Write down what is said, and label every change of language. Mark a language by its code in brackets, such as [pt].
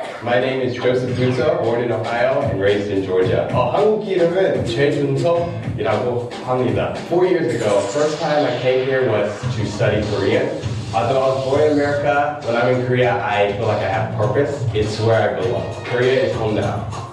[en] My name is Joseph Butzer, born in Ohio and raised in Georgia. [ko] 한국 이름은 최준석이라고 합니다. [en] 4 years ago, first time I came here was to study Korean. Although I was born in America, when I'm in Korea, I feel like I have purpose. It's where I belong. Korea is home now.